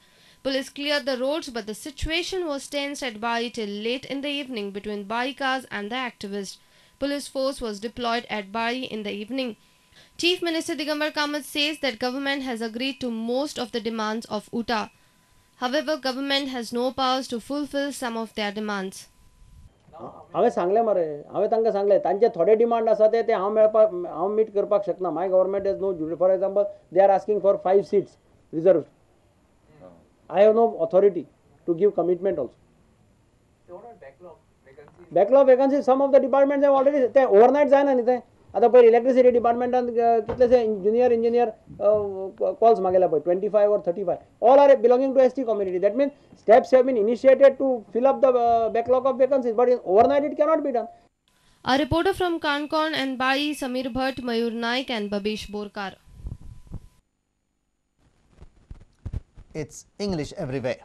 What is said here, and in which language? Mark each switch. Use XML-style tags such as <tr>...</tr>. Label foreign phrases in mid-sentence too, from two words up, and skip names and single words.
<en>Police cleared the roads, but the situation was tense at Bali till late in the evening between Balikars and the activists. Police force was deployed at Bali in the evening. Chief Minister Digambar Kamath says that government has agreed to most of the demands of Utah. However, government has no powers to fulfill some of their demands.</en> <kok>हांवें सांगलें मरे हांवें तांकां सांगलें तांचे थोडे डिमांड आसा ते हांव मीट करपाक शकना</kok> <en>my government is no judy for example they are asking for 5 seats reserve I have no authority to give commitment also. Backlog vacancies, some of the departments have already overnight</en> <kok>जायना न्ही ते आतां पळय इलेक्ट्रिसिटी डिपार्टमेंटान कितलेशे</kok> <en>junior engineer calls</en> <kok>मागयल्या पळय</kok> <en>25 or 35 all are belonging to ST community. That means steps have been initiated to fill up the backlog of vacancies, but overnight it cannot be done. A reporter from Cancun and Bali, Samir Bhatt, Mayur Naik and Babesh Borkar. It's English everywhere.</en>